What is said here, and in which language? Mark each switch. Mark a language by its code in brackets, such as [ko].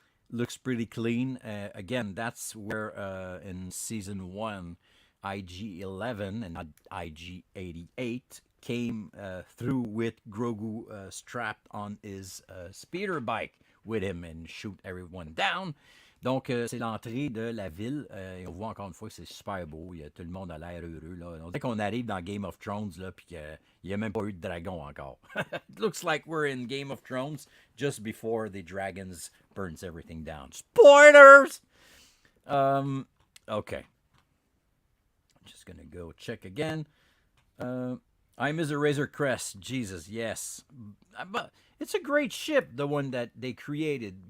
[en] Looks pretty clean. Again, that's where in season 1, IG-11 and not IG-88 came through with Grogu strapped on his speeder bike with him and shoot everyone down. [fr] Donc, c'est l'entrée de la ville. Et on voit encore une fois que c'est super beau. Tout le monde a l'air heureux. Là. On dirait qu'on arrive dans Game of Thrones, là, puis qu'il n'y a même pas eu de dragon encore. [en] It looks like we're in Game of Thrones just before the dragons burns everything down. Spoilers! Okay. I'm just going to go check again. I'm as a Razor Crest. Jesus, yes. But it's a great ship, the one that they created.